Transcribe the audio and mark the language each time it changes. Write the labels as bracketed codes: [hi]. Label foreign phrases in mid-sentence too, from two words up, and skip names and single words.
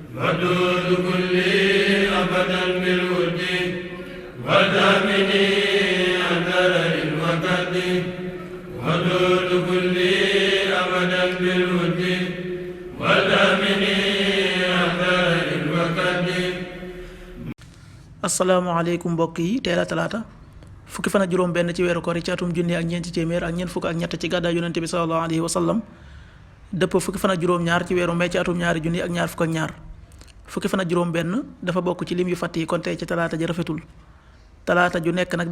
[ar] ودود كلي أبدا بالود ودامني أثر الوقت ودود كلي أبدا بالود ودامني أثر الوقت. [wo] asalaamaaleykum mbokk yi teel a talaata fukki fan ak juróom benn ci weeru koor ci atum junni ak ñeenti téeméer ak ñeent fukk ak ñett ci gàddaay yonente bi [ar] صلى الله عليه وسلم [wo] dëpp fukki fan ak juróom ñaar ci weeru mai ci atum ñaari junni ak ñaar fukk ak ñaar fukki fan ak juróom benn dafa bokk ci lim yu fàtt yi kon tey ci talaata ji rafetul talaata ju nekk nag